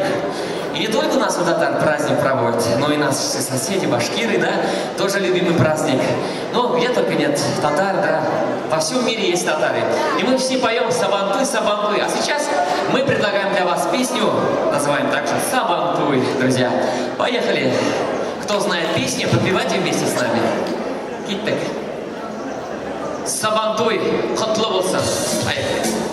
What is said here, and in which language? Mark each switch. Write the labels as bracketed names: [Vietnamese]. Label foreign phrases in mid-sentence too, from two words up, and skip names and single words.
[Russian] И не только у нас у татар праздник проводят, но и наши соседи, башкиры, да, тоже любимый праздник. Но где только нет татар, да, во всем мире есть татары. И мы все поем Сабантуй, Сабантуй. А сейчас мы предлагаем для вас песню, называем также Сабантуй, друзья. Поехали! Кто знает песни, подпевайте вместе с нами. [Tatar] Киттек. Сабантуй, құтлы болсын. Поехали.